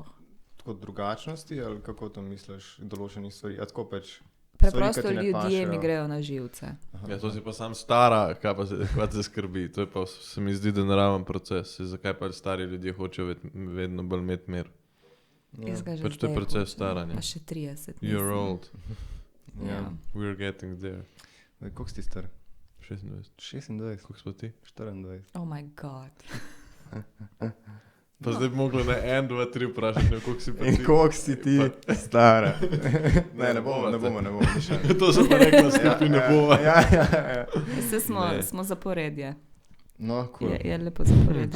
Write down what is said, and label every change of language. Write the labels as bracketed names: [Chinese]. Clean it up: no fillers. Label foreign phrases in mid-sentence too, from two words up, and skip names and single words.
[Slovenian] Tako drugačnosti ali kako to misliš, določenih stvari? A tako pač Preprosto stvari, ki ti ne ljudje pašejo. mi grejo na živce. Ja, to si pa sam stara, kaj te skrbi. To je pa, se mi zdi, da naraven proces. Zakaj pa stari ljudje hočejo vedno bolj imeti mir? Jaz ga že Pač to je zdaj proces hočem, staranja. Pa še 30. [English] You're [Slovenian] mislim. [English] old. [Slovenian] Ja. [English] We're getting there. [Slovenian] Koliko si star? 26. 26, Koliko smo ti? 24. [English] Oh my god. [Slovenian] Pa zdaj bi mogli na 1, 2, 3 vprašati, koliko si pa ti. In koliko si ti stara? Ne bomo. To sem pa rekla, skupaj ne bova. Ja. Vse Ne. smo zaporedje. No, cool. Je lepo zaporedje.